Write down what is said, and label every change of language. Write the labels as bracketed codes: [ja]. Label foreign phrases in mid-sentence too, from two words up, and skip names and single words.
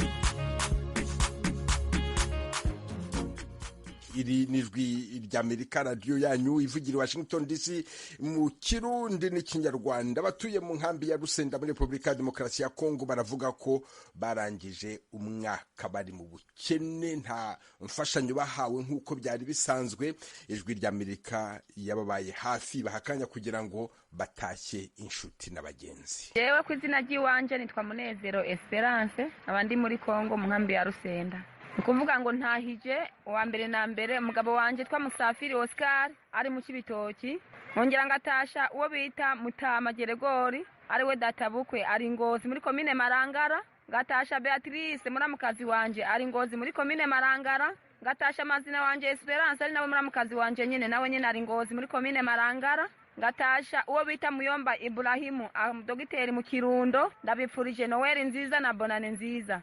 [rw] iri nijwi ry'Amerika, radiyo yanyu ivugira Washington DC mu Kirundi n'Ikinyarwanda. [rn] Batuye mu nkambi ya Rusenda muri Repubulika ya Demokarasi ya Kongo baravuga ko barangije umwaka bari mu bukene, nta mfashanyo bahawe nk'uko byari bisanzwe. Ijwi ry'Amerika yababaye hafi bahakanya kugira ngo batashye inshuti n'abagenzi. Jewe ku izina ry'iwanje nitwa Munezero Esperance, abandi muri Kongo mu nkambi ya Rusenda. Ukuvuga ngo ntahije uwa mbere na mbere umugabo wanje twa Musafiri Oscar ari mu Kibitoki, nkongera ngatasha uwo bita Mutama Geregori ari we databukwe ari Ngozi muri komine Marangara, ngatasha Beatrice muramukazi wanje ari Ngozi muri komine Marangara, ngatasha mazina wanje Esperance ari nawe muramukazi wanje nyene nawe nyene ari Ngozi muri komine Marangara, ngatasha uwo bita Muyomba Ibrahimu dogiteri mu Kirundo, ndabipfurije Noel nziza na Bonane nziza.